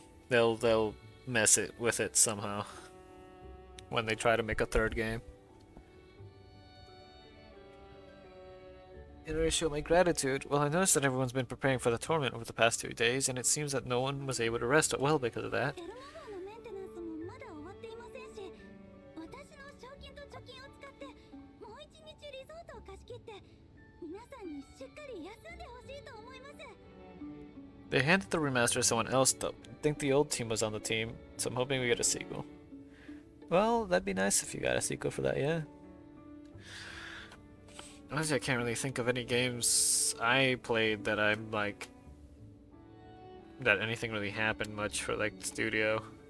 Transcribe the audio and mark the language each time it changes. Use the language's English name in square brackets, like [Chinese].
[English] They'll mess it with it somehow when they try to make a third game. In order to show my gratitude, well, I noticed that everyone's been preparing for the tournament over the past 2 days, and it seems that no one was able to rest well because of that. [Japanese] エルマ号のメンテナンスもまだ終わっていませんし、私の賞金と貯金を使ってもう一日リゾートを貸し切って皆さんにしっかり休んでほしいと思います。 [English] They handed the remaster to someone else, though. I think the old team was on the team, so I'm hoping we get a sequel. Well, that'd be nice if you got a sequel for that, yeah. Honestly, I can't really think of any games I played that I'm like that anything really happened much for like the studio.